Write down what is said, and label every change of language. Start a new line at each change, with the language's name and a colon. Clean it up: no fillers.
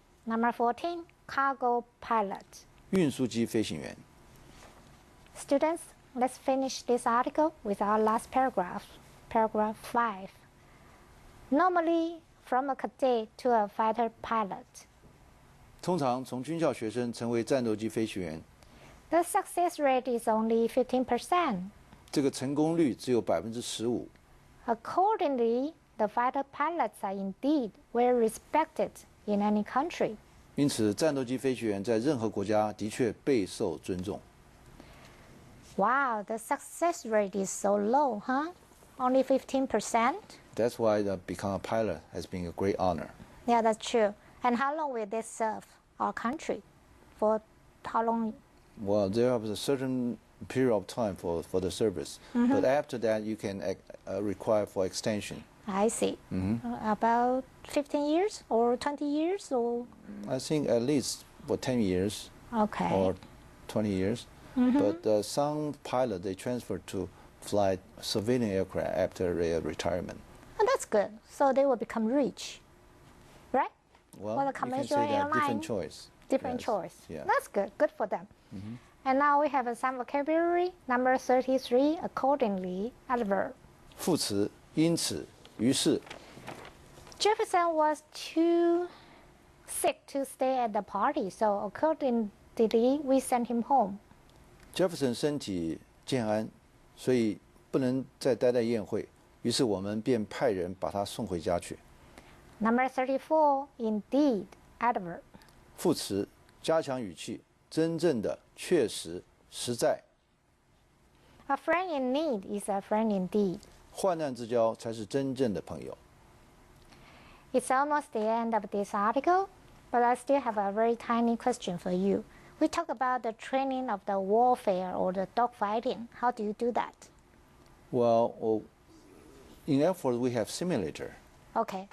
English: Number 14, cargo pilot.
Chinese: 运输机飞行员。
English: Students, let's finish this article with our last paragraph, paragraph 5. Normally, from a cadet to a fighter pilot,
Chinese: 通常从军校学生成为战斗机飞行员，
English: the success rate is only 15%.
Chinese: 这个成功率只有15%。
English: Accordingly, the fighter pilots are indeed well respected in any country.
Chinese: 因此，战斗机飞行员在任何国家的确备受尊重。
English: Wow, the success rate is so low, huh? Only 15%? That's why become a pilot has been a great honor. Yeah, that's true. And how long will they serve our country? For how long? Well, there is a certain period of time for the service, but after that you can require for extension. I see. About 15 years or 20 years or? I think at least for 10 years Okay. or 20 years. But some pilot they transfer to fly civilian aircraft after their retirement. Oh, that's good. So they will become rich, right? Well, the you can commercial say that airline, different choice. different Yes. choice. Yeah. That's good. Good for them. And now we have some vocabulary. Number 33, accordingly, adverb.
Chinese: 副词因此于是
English: Jefferson was too sick to stay at the party, so accordingly, we sent him home.
Chinese: Jefferson 身体健安，所以不能再待在宴会，于是我们便派人把他送回家去。
English: Number 34, indeed, adverb.
Chinese: 副词加强语气，真正的、确实、实在。
English: A friend in need is a friend indeed.
Chinese: 患难之交才是真正的朋友。
English: It's almost the end of this article, but I still have a very tiny question for you. We talk about the training of the warfare or the dogfighting. How do you do that? Well, in Air Force we have simulator Okay,